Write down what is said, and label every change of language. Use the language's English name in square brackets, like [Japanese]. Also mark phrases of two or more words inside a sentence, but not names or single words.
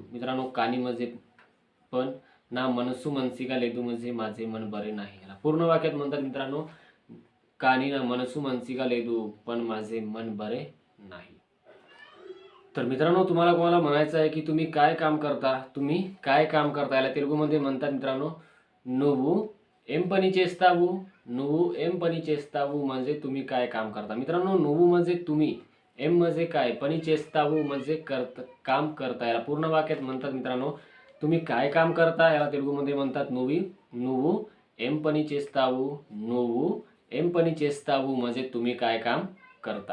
[Marathi] मित्रांनो, कानी म्हणजे पण, [Telugu] నా మనసు మనసుగా లేదు [Marathi] म्हणजे माझे मन बरे नाही. याला पूर्ण वाक्यात म्हणतात मित्रांनो, [Telugu] కానీ నా మనసు మనసుగా లేదు [Marathi] पण माझे मन बरे नाही. तर मित्रांनो, तुम्हाला कोणाला म्हणायचं आहे की तुम्ही काय काम करता. तुम्ही काय काम करता याला तेलुगूमध्ये म्हणतात मित्रांनो [Telugu] నువ్వు ఏం పని చేస్తావు. నువ్వు ఏం పని చేస్తావు [Marathi] म्हणजे तुम्ही काय काम करता. मित्रांनो, నువ్వు म्हणजे तुम्ही, एम म्हणजे काय, [Telugu] పని చేస్తావు [Marathi] म्हणजे काम करता. याला पूर्ण वाक्यात म्हणतात मित्रांनो, तुम्ही काय काम करता याला तेलुगूमध्ये म्हणतात నువ్వు. నువ్వు [Telugu] ఏం పని చేస్తావు. నువ్వు ఏం పని చేస్తావు [Marathi] म्हणजे तुम्ही काय काम करता.